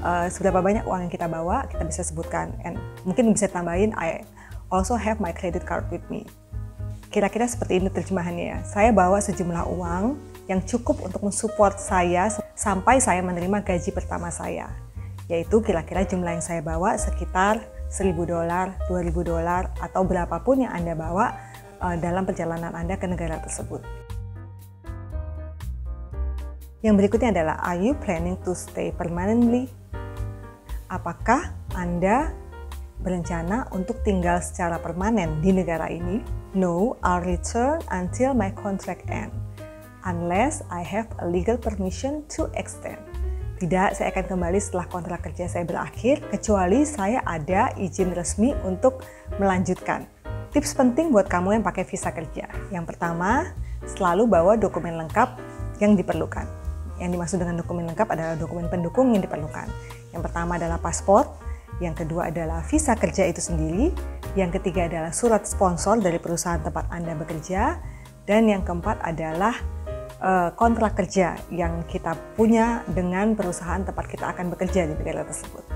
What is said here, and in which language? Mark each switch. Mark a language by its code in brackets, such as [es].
[id] Seberapa banyak uang yang kita bawa, kita bisa sebutkan. [en] And [id] mungkin bisa tambahin, [en] I also have my credit card with me. [id] Kira-kira seperti ini terjemahannya ya. Saya bawa sejumlah uang yang cukup untuk mensupport saya sampai saya menerima gaji pertama saya. Yaitu kira-kira jumlah yang saya bawa sekitar $1.000, $2.000, atau berapapun yang Anda bawa dalam perjalanan Anda ke negara tersebut. Yang berikutnya adalah, [en] are you planning to stay permanently? [id] Apakah Anda berencana untuk tinggal secara permanen di negara ini? [en] No, I'll return until my contract ends, unless I have a legal permission to extend. [id] Tidak, saya akan kembali setelah kontrak kerja saya berakhir, kecuali saya ada izin resmi untuk melanjutkan. Tips penting buat kamu yang pakai visa kerja. Yang pertama, selalu bawa dokumen lengkap yang diperlukan. Yang dimaksud dengan dokumen lengkap adalah dokumen pendukung yang diperlukan. Yang pertama adalah paspor, yang kedua adalah visa kerja itu sendiri, yang ketiga adalah surat sponsor dari perusahaan tempat Anda bekerja, dan yang keempat adalah kontrak kerja yang kita punya dengan perusahaan tempat kita akan bekerja di negara tersebut.